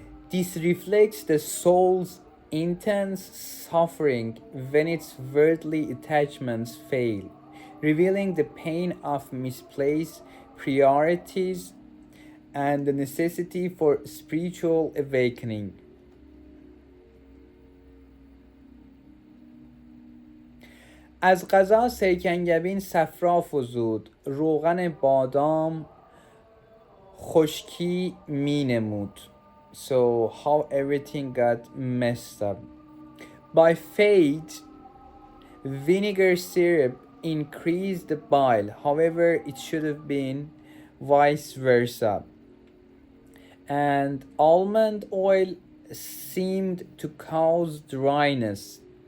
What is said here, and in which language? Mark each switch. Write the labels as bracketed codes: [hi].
[en] This reflects the soul's intense suffering when its worldly attachments fail, revealing the pain of misplaced priorities and the necessity for spiritual awakening. [fa] از غذا سرکنگبین صفرا فزود، روغن بادام خشکی می نمود. [en] So how everything got messed up. By fate, vinegar syrup increased the bile. However, it should have been vice versa. And almond oil seemed to cause dryness.